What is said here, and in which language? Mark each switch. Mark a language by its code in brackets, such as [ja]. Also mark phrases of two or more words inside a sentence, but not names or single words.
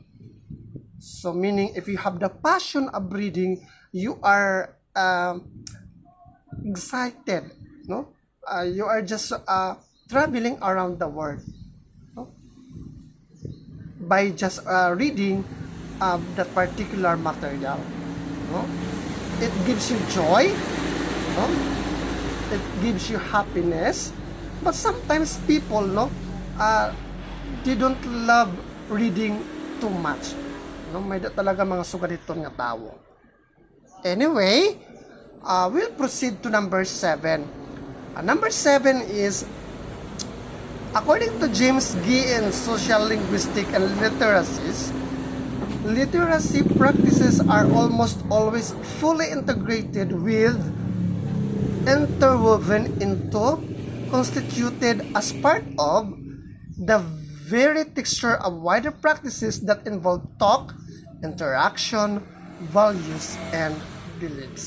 [en] So meaning if you have the passion of reading, you are excited, you are just traveling around the world, by just reading that particular material. It gives you joy, it gives you happiness, but sometimes people they don't love reading too much. [ceb] May talaga mga sugaditon nga tao. [en] Anyway, we'll proceed to number 7. Number 7 is, according to James Gee in Social Linguistics and Literacies, literacy practices are almost always fully integrated with, interwoven into, constituted as part of the very texture of wider practices that involve talk, interaction, values, and beliefs.